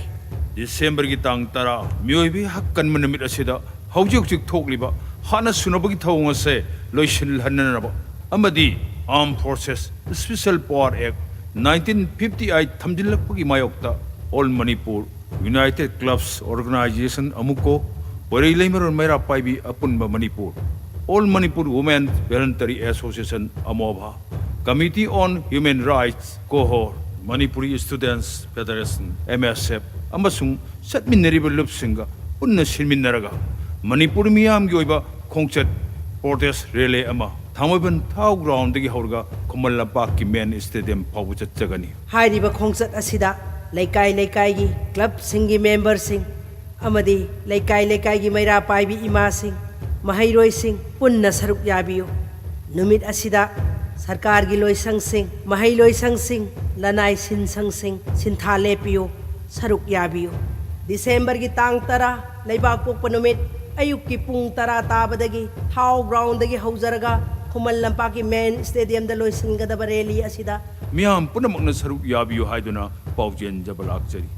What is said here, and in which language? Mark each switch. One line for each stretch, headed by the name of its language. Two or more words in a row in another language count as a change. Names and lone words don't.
Manipuri: December gi tang tara mioibi hakkan manamit asida haujik thokliba hana sunabagi thawng ase loisil hananaba amadi Armed Forces Special Power Act 1958 thamdilakpagi mayokta All Manipur United Clubs Organization amuko Porei Leimaron Maira Paibi Apunba Manipur All Manipur Women's Voluntary Association Amova Committee on Human Rights Cohort Manipuri Students Federation MSF amasung satminariba lupsinga punna silminaraga Manipur miyam gi oiba khongchat
English: protest rally
Manipuri: ama thamoiban thau ground dagi horga Kumalampak ki
English: main stadium
Manipuri: phawu chatchagani Hairiba khongchat asida laikai gi club singi member sing amadi laikai gi maira paibi ima sing mahairoi sing punna saruk yabiyo numit asida Sarkar gi loisang sing mahai loisang sing lanai sinsang sing sinthale piyo saruk yabiyo December gi tang tara laibak pokpa numit ayuk ki pung tara tabadagi thau ground dagi haujaraga Kumalampak ki
English: main stadium
Manipuri: da loisang gadaba rally asida miyam punamakna saruk yabiyo haiduna paujen jabalakjari